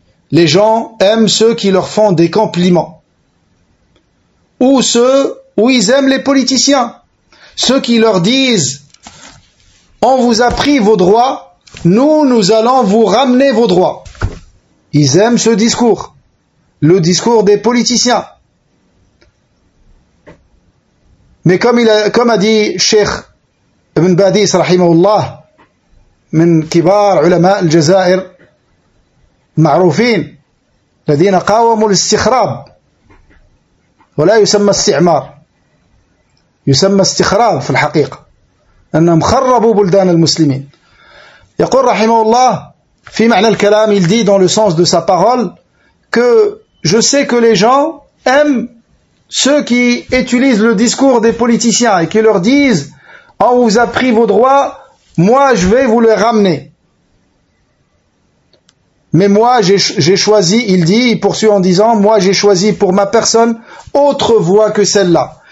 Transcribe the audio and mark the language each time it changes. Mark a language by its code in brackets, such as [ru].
[fr] Les gens aiment ceux qui leur font des compliments. Ou ils aiment les politiciens. Ceux qui leur disent « On vous a pris vos droits, nous allons vous ramener vos droits. » Ils aiment ce discours, le discours des politiciens. Mais comme a dit Cheikh Ibn Badis [ar] rahimahullah, من كبار علماء الجزائر معروفين الذين قاوموا الاستخراب ولا يسمى استعمار، يسمى استخراب في الحقيقة، أنهم خربوا بلدان المسلمين. يقول رحمه الله في معنى الكلام, [fr] il dit dans le sens de sa parole que je sais que les gens aiment ceux qui utilisent le discours des politiciens et qui leur disent « On vous a pris vos droits, moi je vais vous les ramener. » Mais moi j'ai choisi, il poursuit en disant « Moi j'ai choisi pour ma personne autre voie que celle-là.